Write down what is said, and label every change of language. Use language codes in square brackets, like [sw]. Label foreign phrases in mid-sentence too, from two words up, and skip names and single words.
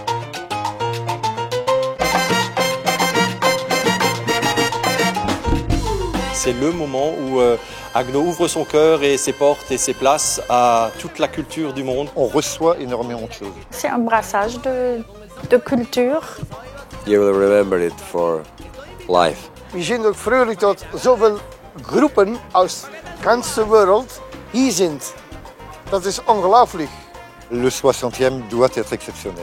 [fr] C'est le moment où Haguenau ouvre son cœur et ses portes et ses places à toute la culture du monde. On reçoit énormément de choses. C'est un brassage de culture. [en] You will remember it for life. [nl] We zijn ook vrolijk dat zoveel groepen [de] aus ganze [nl] wereld hier zijn. Dat is ongelooflijk. [fr] Le 60e doit être exceptionnel.